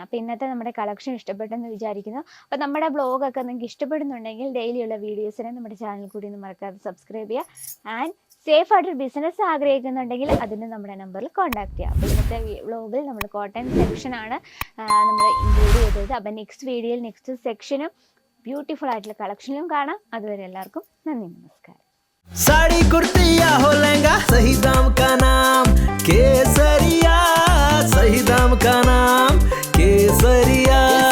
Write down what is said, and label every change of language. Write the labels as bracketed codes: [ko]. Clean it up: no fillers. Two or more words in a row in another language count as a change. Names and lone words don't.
[ml] അപ്പോൾ ഇന്നത്തെ നമ്മുടെ കളക്ഷൻ ഇഷ്ടപ്പെട്ടെന്ന് വിചാരിക്കുന്നു. അപ്പോൾ നമ്മുടെ ബ്ലോഗൊക്കെ നിങ്ങൾക്ക് ഇഷ്ടപ്പെടുന്നുണ്ടെങ്കിൽ ഡെയിലിയുള്ള വീഡിയോസിനെ നമ്മുടെ ചാനൽ കൂടി ഒന്ന് മറക്കാതെ സബ്സ്ക്രൈബ് ചെയ്യുക. [en] and safe [ml] ആയിട്ടൊരു ബിസിനസ് ആഗ്രഹിക്കുന്നുണ്ടെങ്കിൽ അതിന് നമ്മുടെ നമ്പറിൽ കോൺടാക്ട് ചെയ്യുക. അപ്പോൾ ഇന്നത്തെ വ്ലോഗിൽ നമ്മൾ കോട്ടൺ സെക്ഷനാണ് നമ്മൾ ഇൻക്ലൂഡ് ചെയ്തത്. അപ്പോൾ നെക്സ്റ്റ് വീഡിയോയിൽ നെക്സ്റ്റ് സെക്ഷനും ബ്യൂട്ടിഫുൾ ആയിട്ടുള്ള കളക്ഷനിലും കാണാം. അതുവരെ എല്ലാവർക്കും നന്ദി, നമസ്കാരം. [hi] साड़ी कुर्ती या हो लहंगा, सही दाम का नाम केसरिया, सही दाम का नाम केसरिया.